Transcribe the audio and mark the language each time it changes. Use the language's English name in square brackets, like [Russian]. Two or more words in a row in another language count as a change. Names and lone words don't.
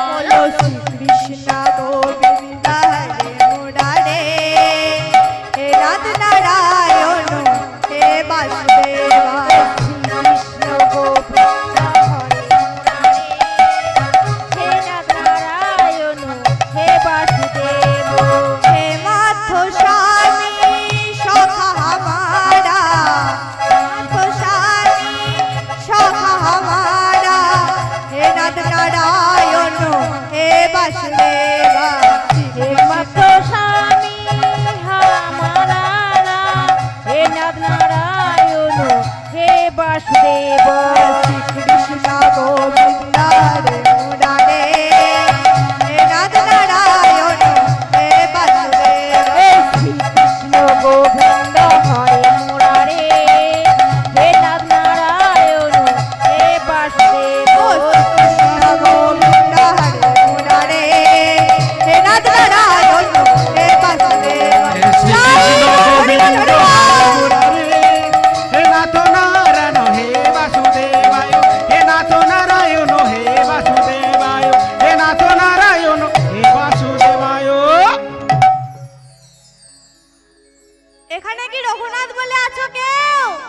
[Sanskrit] বলো শ্রীকৃষ্ণ গোবিন্দ হরে মুরারে, হে নাথ নারায়ণ হে বাসুদেবা। শ্রীকৃষ্ণ গোবিন্দ হরে মুরারে, হে নাথ নারায়ণ হে বাসুদেব। [Hindi] हे माधो स्वामी सखा हमारा, माधो स्वामी सखा हमारा, हे नाथ नारायण हे वासुदेवा। हे माधो स्वामी हमारा, हे नाथ नारायण हे वासुदेव। [Sanskrit] श्री कृष्ण गोविंद हरे मुरारे, हे नाथ नारायण हे वासुदेवा। श्रीकृष्ण गोविंद हरे मुरारे, हे नाथ नारायण हे वासुदेव। कृष्ण गोविंद हरे मुरारे, हे नाथ नारायण हे वासुदेवा। হে নাথ নারায়ণ হে বাসুদেবায়, হে নাথ নারায়ণ হে বাসুদেবায়, হে নাথ নারায়ণ হে বাসুদেবায়। [Bangla] এখানে কি রঘুনাথ বলে আছো কেউ?